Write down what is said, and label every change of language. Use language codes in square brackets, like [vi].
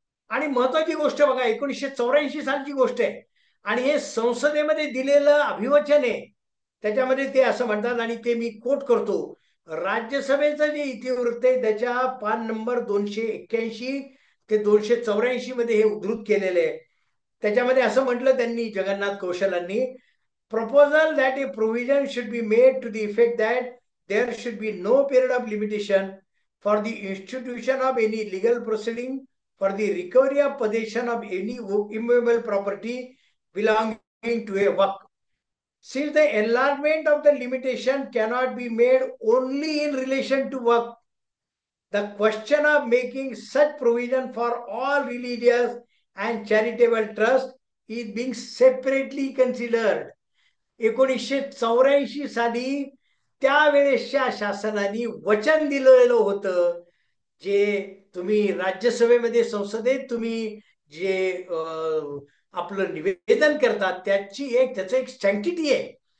[mr] आणि महत्वाची गोष्ट बघा, 1984 सालची गोष्ट आहे आणि हे संसदेमध्ये दिलेलं अभिवचन आहे. त्याच्यामध्ये ते असं म्हणतात आणि ते मी कोट करतो. राज्यसभेचं जे इतिवृत्त आहे त्याच्या पान नंबर 281 ते 284 मध्ये हे उद्धृत केलेले आहे. त्याच्यामध्ये असं म्हटलं त्यांनी, Jagannath कौशलांनी, [en] proposal that a provision should be made to the effect that there should be no period of limitation for the institution of any legal proceeding for the recovery of possession of any immovable property belonging to a waqf. Since the enlargement of the limitation cannot be made only in relation to waqf, the question of making such provision for all religious and charitable trusts is being separately considered. [mr] 1984 साली त्यावेळेसच्या शासनाने वचन दिलेलं होतं, जे तुम्ही राज्यसभेमध्ये, संसदेत तुम्ही जे आपलं निवेदन करतात त्याचं एक सँक्टिटी आहे.